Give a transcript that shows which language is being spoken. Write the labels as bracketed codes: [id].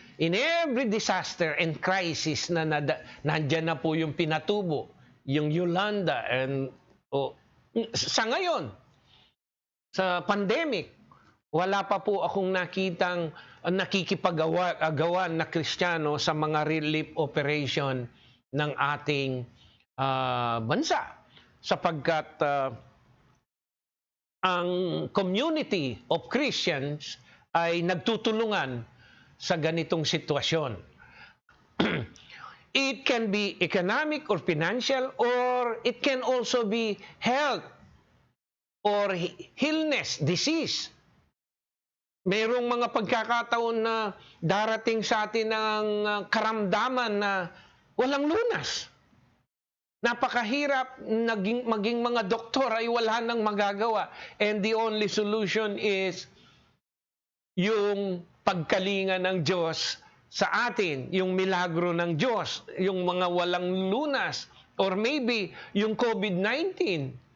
[en] in every disaster and crisis [tl] na nandyan na po yung Pinatubo, yung Yolanda, and sa ngayon, sa pandemic, wala pa po akong nakitang nakikipag-agawan na Kristiyano sa mga relief operation ng ating bansa. Sapagkat ang [en] community of Christians [tl] ay nagtutulungan sa ganitong sitwasyon. [en] It can be economic or financial, or it can also be health or illness, disease. [tl] Mayroong mga pagkakataon na darating sa atin ng karamdaman na walang lunas. Napakahirap, maging mga doktor ay wala nang magagawa. [en] And the only solution is [tl] yung pagkalinga ng Diyos sa atin, yung milagro ng Diyos, yung mga walang lunas, or maybe yung COVID-19.